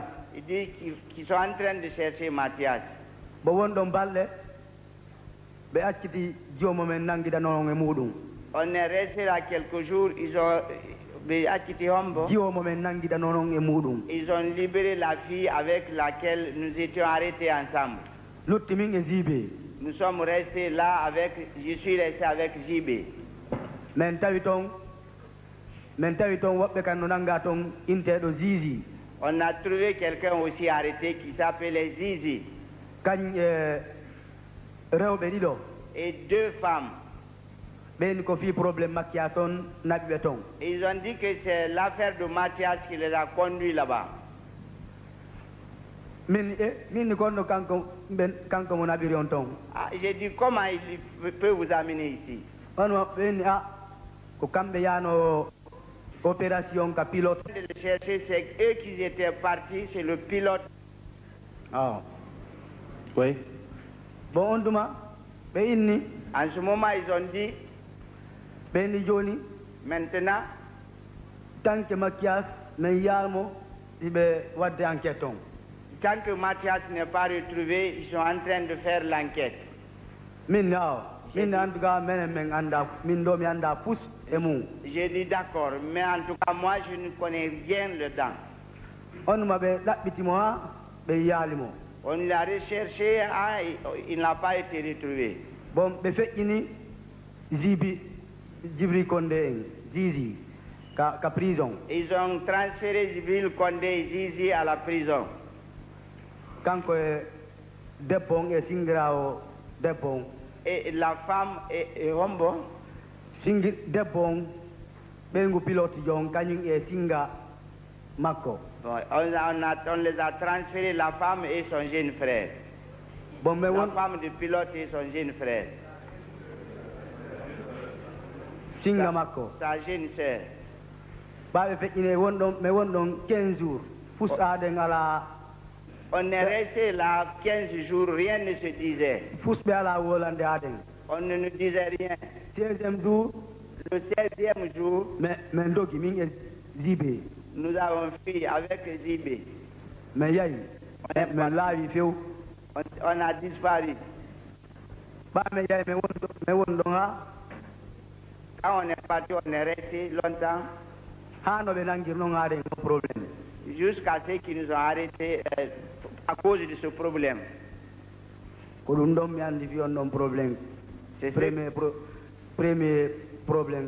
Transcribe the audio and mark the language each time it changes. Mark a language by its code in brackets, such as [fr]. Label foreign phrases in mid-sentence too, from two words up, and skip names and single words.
[fr] Il dit qu'ils sont en train de chercher Mathias. On est resté là quelques jours, ils ont libéré la fille avec laquelle nous étions arrêtés ensemble. Nous sommes restés là je suis resté avec JB. [ff] men tawi toon woɓɓe kan no nanga toon inteɗo Zizi. [fr] On a trouvé quelqu'un aussi arrêté qui s'appelait Zizi. [ff] Kañ rewɓe ɗiɗo [fr] Et 2 femmes. [ff] ɓeyni ko fi probléme Mathias on naɓiɓe toon. [fr] Ils ont dit que c'est l'affaire de Mathias qui les a conduits là-bas. [ff] min gonno kanko mo naɓiri on toon. [fr] Ah, j'ai dit comment il peut vous amener ici? [ff] On ɓeyni ko kamɓe yano opération ka pilote. [fr] De le chercher, c'est eux qui étaient partis, c'est le pilote. Ah. Oui. [ff] Bon on duma ɓe inni. [fr] En ce moment, ils ont dit, [ff] ɓeyni joni [fr] maintenant, tant que [ff] Mathias men yalmo iɓe wadde enquête on. [fr] tant que Mathias n'est pas retrouvé, ils sont en train de faire l'enquête. [ff] Min [fr] en tout cas [ff] menen men anda min ɗo mi anda pus e mum. [fr] J'ai dit d'accord, mais en tout cas, moi, je ne connais rien dedans. [ff] On maɓe ɗaɓɓitimo ha ɓe yaalimo. [fr] On l'a recherché, il n'a pas été retrouvé. [ff] Bon ɓe feƴƴini Djibril Condé en Zizi ka prison. [fr] Ils ont transféré Djibril Condé et Zizi à la prison. [ff] Kanko e debbo on e singirawo debbo on. [fr] Et la femme est hombo. [ff] Debbo on ɓeygu pilote jon kañum e singa makko. [fr] Bon, on les a transférés, la femme et son jeune frère. Bon, mais la femme du pilote et son jeune frère. [ff] Singa makko. [fr] Sa jeune sœur. [ff] Baɓe feƴƴine mais wonɗon 15 jours fusaden ala. [fr] On est resté là 15 jours, rien ne se disait. [ff] Fusɓe ala wolande aden. [fr] On ne nous disait rien. 16e jour. Le 16e jour. [ff] Mais dogi min e Zibé. [fr] Nous avons fui avec Zibé. [ff] Mais yayi. Mais laawi few. [fr] On a disparu. [ff] Mais yayi mais wonɗon ha. [fr] Quand on est parti, on est resté longtemps. Problème. Jusqu'à ce qu'ils nous ont arrêtés à cause de ce problème. C'est premier problème.